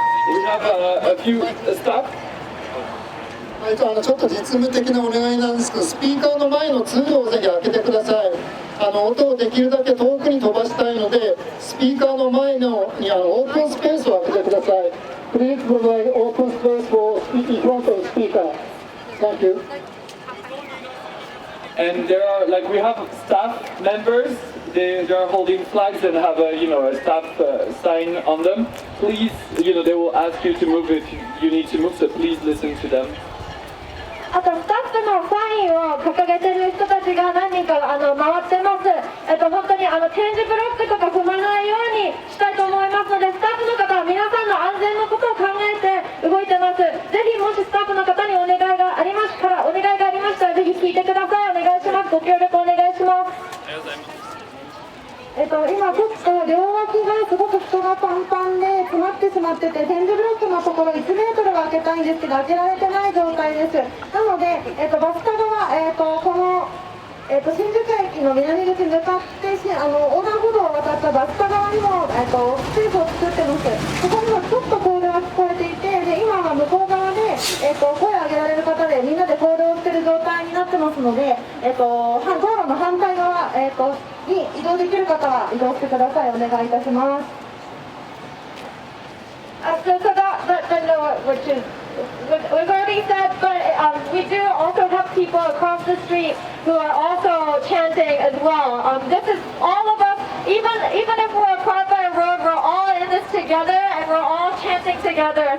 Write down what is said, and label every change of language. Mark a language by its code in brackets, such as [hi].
[en] We have a few staff. [ja] ちょっと実務的なお願いなんですけど、スピーカーの前の通路をぜひ開けてください。音をできるだけ遠くに飛ばしたいので、スピーカーの前にオープンスペースを開けてください。 [en] Please provide open space for in front of the speaker. Thank you. And there are we have staff members. They are holding flags and have a staff sign on them. Please, they will ask you to move if you need to move. So please listen to them. [ja] あとスタッフのサインを掲げてる人たちが何人か回ってます。本当に点字ブロックとか踏まないようにしたいと思いますので、スタッフの方は皆さんの安全のことを考えて動いてます。ぜひもしスタッフの方にお願いがありましたら、ぜひ聞いてください。お願いします。ご協力お願いします。今ちょっと両脇がすごく人がパンパンで詰まってしまってて、点字ブロックのところ1メートルは開けたいんですけど開けられてない状態です。なので、バスタ側、この、新宿駅の南口に向かって横断歩道を渡ったバスタ側にも、スペースを作ってます。ここにもちょっとコールが聞こえていて、で今は向こう側で、声を上げられる方でみんなでコールをしている状態になってますので、道路の反対側、に移動できる方は移動してください。お願いいたします。 [en] So that note, which is we've already said, but we do also have people across the street who are also chanting as well. This is all of us, even if we're across our road, we're all in this together and we're all chanting together.